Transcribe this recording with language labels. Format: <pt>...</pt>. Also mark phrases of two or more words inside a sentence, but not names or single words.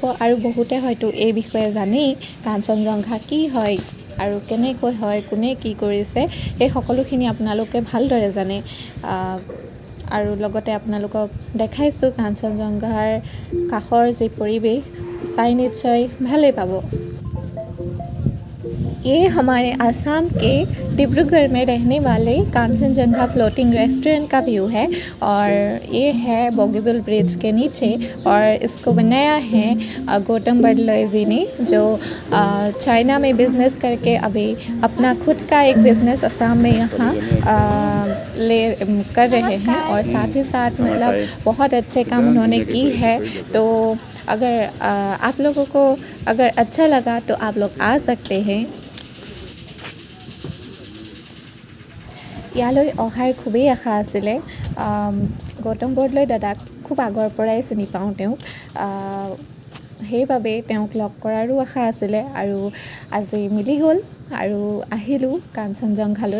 <as>আৰু বহুতে হয়তো এই বিষয়ে জানেই, কাঞ্চনজংঘা কি হয় আৰু কেনেকৈ হয়, কোনে কি কৰিছে, এই সকলোখিনি আপোনালোকে ভালদৰে জানে। আৰু লগতে আপোনালোকক দেখাইছোঁ কাঞ্চনজংঘাৰ কাষৰ যি পৰিৱেশ, চাই নিশ্চয় ভালেই পাব।</as> <hi>ये हमारे आसाम के डिब्रूगढ़ में रहने वाले कांचनजंगा फ्लोटिंग रेस्टोरेंट का व्यू है। और ये है बोगीबिल ब्रिज के नीचे, और इसको बनाया है गौतम बडोले जी ने, जो चाइना में बिज़नेस करके अभी अपना खुद का एक बिज़नेस असम में यहाँ कर रहे हैं। और साथ ही साथ मतलब बहुत अच्छे काम उन्होंने की है। तो अगर आप लोगों को अगर अच्छा लगा तो आप लोग आ सकते हैं।</hi> <as>ইয়ালৈ অহাৰ খুবেই আশা আছিলে। গৌতম বৰদলৈ দাদাক খুব আগৰ পৰাই চিনি পাওঁ তেওঁক, সেইবাবে তেওঁক লগ কৰাৰো আশা আছিলে। আৰু আজি মিলি গ'ল আৰু আহিলোঁ কাঞ্চনজংঘালৈ।</as>